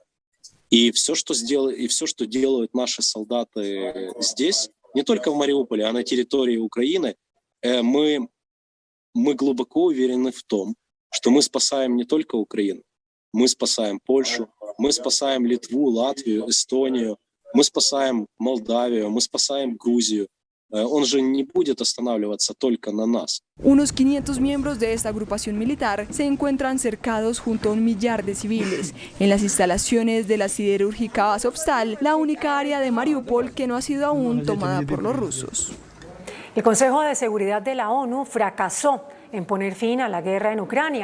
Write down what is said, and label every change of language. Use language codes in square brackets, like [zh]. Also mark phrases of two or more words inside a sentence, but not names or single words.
[ru] И все, что делают наши солдаты здесь, не только в Мариуполе, а на территории Украины, мы глубоко уверены в том, что мы спасаем не только Украину, мы спасаем Польшу, мы спасаем Литву, Латвию, Эстонию, мы спасаем Молдавию, мы спасаем Грузию. Он же не будет останавливаться только на нас. [es] Unos 500 miembros de esta agrupación militar se encuentran cercados junto a 1 millar de civiles en las instalaciones de la siderúrgica Azovstal, la única área de Mariupol que no ha sido aún tomada por los rusos. El Consejo de Seguridad de la ONU fracasó en poner fin a la guerra en Ucrania.